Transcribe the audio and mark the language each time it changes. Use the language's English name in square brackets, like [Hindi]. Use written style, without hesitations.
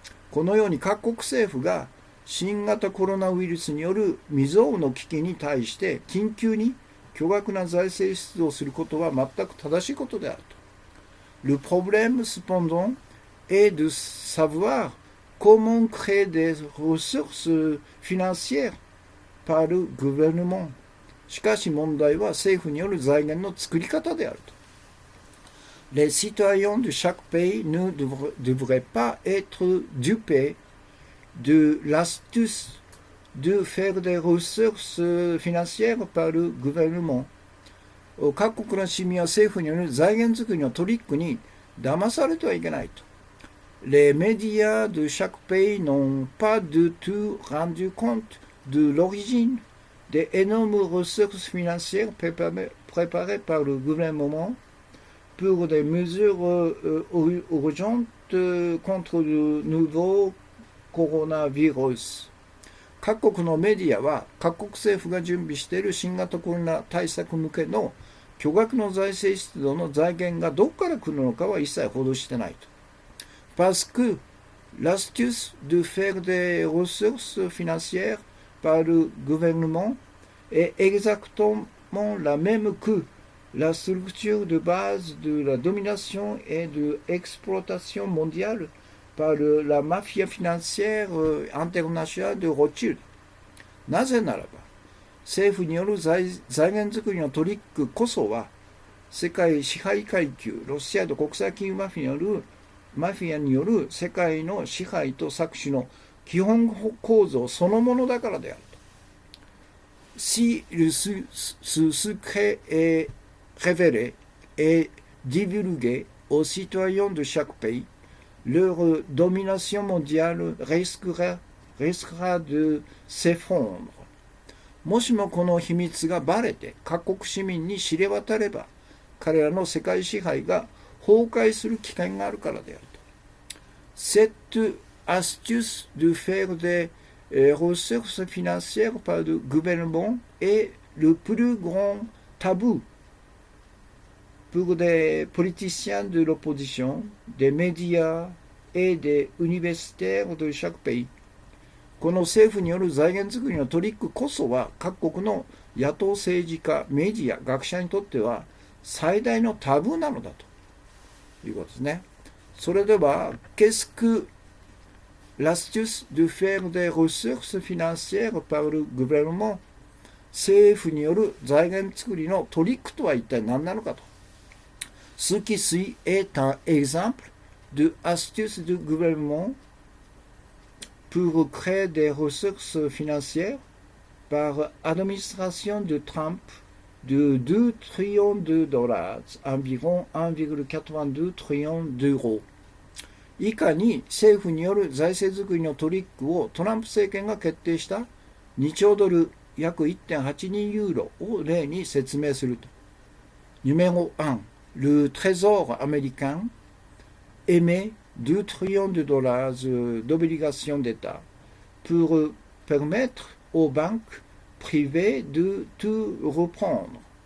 [Japanese] このように各国政府が新型コロナウイルスによる未曾有の危機に対して緊急に巨額な財政出動することは全く正しいことであると。 [French] Le problème cependant est de savoir comment créer des ressources financières par le gouvernement。 [Japanese] しかし問題は政府による財源の作り方であると。 [French] Les citoyens de chaque pays ne devraient pas être dupés de l'astuce de faire des ressources financières par le gouvernement。 [Japanese] 各国の市民は政府による財源作りのトリックに騙されてはいけないと。 [French] Les médias de chaque pays n'ont pas du tout rendu compte de l'origine des énormes ressources financières préparées par le gouvernement pour des mesures urgentes contre le nouveau coronavirus。 [Japanese] 各国のメディアは各国政府が準備している新型コロナ対策向けの巨額の財政出動の財源がどこから来るのかは一切報道してないと。 [French] Parce que l'astuce de faire des ressources financières par le gouvernement est exactement la même que la structure de base de la domination et de l'exploitation mondiale par la mafia financière internationale de Rothschild。 [Japanese] なぜならば、政府による財源作りのトリックこそは、世界支配階級、ロシアと国際金融マフィアによる世界の支配と搾取の基本構造そのものだからであると。 [French] Si le secret est révélé et divulgué aux citoyens de chaque pays, leur domination mondiale risquera de s'effondrer。 [Japanese] もしもこの秘密がバレて各国市民に知れ渡れば、彼らの世界支配が崩壊する危険があるからであると。 [French] Cette astuce de faire des ressources financières par le gouvernement est le plus grand tabou pour des politiciens de l'opposition, des médias et des universitaires de chaque pays。 [Japanese] この政府による財源作りのトリックこそは各国の野党政治家、メディア、学者にとっては最大のタブーなのだということですね。それでは、 [French] qu'est-ce que l'astuce de faire des ressources financières par le gouvernement？ [Japanese] 政府による財源作りのトリックとは一体何なのかと。 [French] Ce qui suit est un exemple de astuce du gouvernement pour créer des ressources financières par administration de Trump de 2 trillions de dollars, environ 1,82 trillions d'euros。 [Japanese] 以下に政府による財政作りのトリックをトランプ政権が決定した2兆ドル約 1.82 ユーロを例に説明すると。 [French] Numéro 1. Le Trésor américain émet 2 trillions de dollars d'obligations d'État pour permettre aux banques privées de tout reprendre。